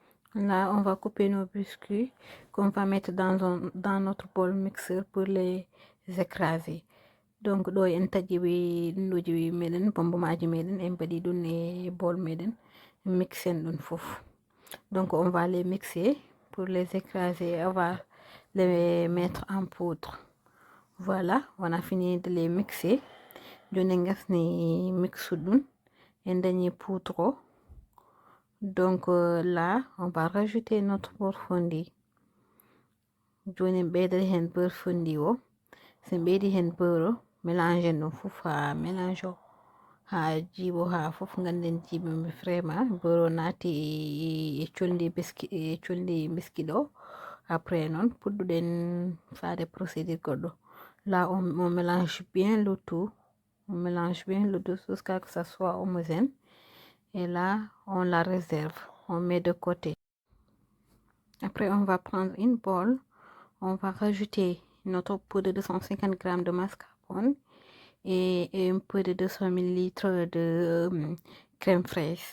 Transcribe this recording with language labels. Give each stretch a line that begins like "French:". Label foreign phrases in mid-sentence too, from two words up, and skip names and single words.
French: Là, on va couper nos biscuits qu'on va mettre dans notre bol mixeur pour les écraser. Donc,
Fula: ɗo en taƴi lunduji meɗen, bombomaji meɗen, en mbaɗi ɗum e bol meɗen, mixen ɗum fof.
French: Donc, on va les mixer pour les écraser, on va les mettre en poudre. Voilà, on a fini de les mixer.
Fula: Joni gasni mixu ɗum, en dañi poudre.
French: Donc là, on va rajouter notre beurre fondu.
Fula: Joni ɓeydata hen
French: beurre fondu
Fula: o. Sen ɓeydi hen beurre, mélange ɗum fof ha mélange o ha jiiɓo ha fof ganden jiiɓi vraiment beurre o naati e colli biscuit ɗo. Après noon puɗɗuɗen fade procédure goɗɗo.
French: Là, on mélange bien le tout. On mélange bien le tout jusqu'à que ça soit homogène. Et là, on la réserve. On met de côté. Après, on va prendre une bolle. On va rajouter notre poudre de 250 g de mascarpone et un peu de 200 ml de crème fraîche.